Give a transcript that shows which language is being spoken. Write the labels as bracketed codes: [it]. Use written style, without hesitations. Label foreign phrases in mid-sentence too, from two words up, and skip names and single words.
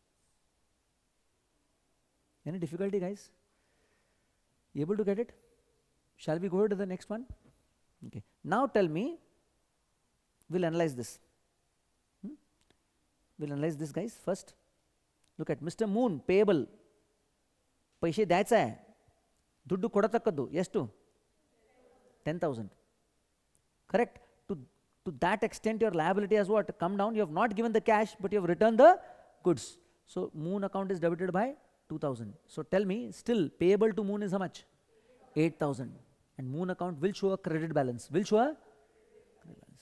[en] Any difficulty, guys? Able to get it? Shall we go to the next one? Okay. Now tell me, we'll analyze this. We'll analyze this, guys. First, look at Mr. Moon, payable. [mr] पैसे द्यायचा आहे, [kn] ದುಡ್ಡು ಕೊಡತಕ್ಕದ್ದು ಎಷ್ಟು? [en] 10,000. Correct? To that extent your liability has what? Come down. You have not given the cash, but you have returned the goods. So Moon account is debited by 2,000. So tell me, still payable to Moon is how much? 8,000. And Moon account will show a credit balance. Will show a credit balance.